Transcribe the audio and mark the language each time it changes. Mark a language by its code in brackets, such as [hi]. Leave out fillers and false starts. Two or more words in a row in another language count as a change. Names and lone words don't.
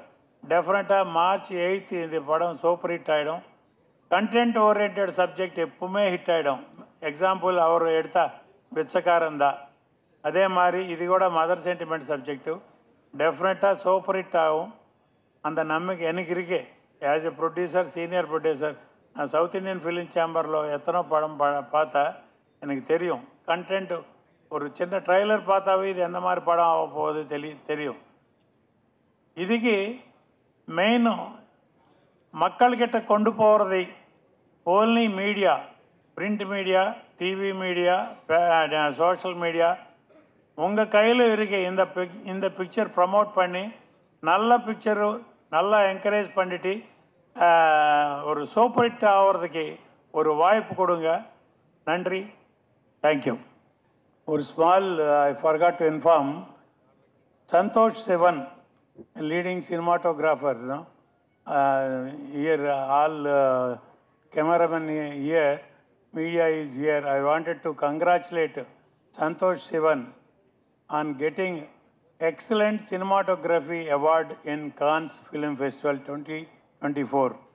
[ta] டெஃபினட்டாக March 8 இந்த படம் [en] super hit [ta] ஆகிடும். [en] content oriented subject [ta] எப்பவுமே ஹிட் ஆகிடும். எக்ஸாம்பிள் அவர் எடுத்தா பிச்சைக்காரன் தான், அதே மாதிரி இது கூட [en] mother sentiment subject [ta] டெஃபினட்டாக [en] super hit [ta] ஆகும். அந்த நம்பிக்கை எனக்கு இருக்கு. [en] as a producer, senior producer, [ta] நான் சவுத் இந்தியன் ஃபிலிம் சேம்பர்லோ எத்தனோ పடம் பார்த்தா எனக்கு தெரியும். கண்டென்ட் ஒரு சின்ன ட்ரைலர் பார்த்தாவே இது எந்த மாதிரி படம் ஆக போகுது தெரியும். இதுக்கு மெயின் மக்கள்கிட்ட கொண்டு போகிறதை [en] only media, print media, TV media, social media [ta] உங்கள் கையில் இருக்க இந்த [en] picture promote [ta] பண்ணி நல்ல பிக்சரு நல்லா என்கரேஜ் பண்ணிட்டு ஒரு [en] super hit [ta] ஆகிறதுக்கு ஒரு வாய்ப்பு கொடுங்க. [en] நன்றி, தேங்க்யூ. ஒரு small I forgot to inform, சந்தோஷ் சிவன் leading cinematographer, no? Here all cameramen here, media is here. I wanted to congratulate Santosh Sivan on getting excellent cinematography award in Cannes Film Festival 2024.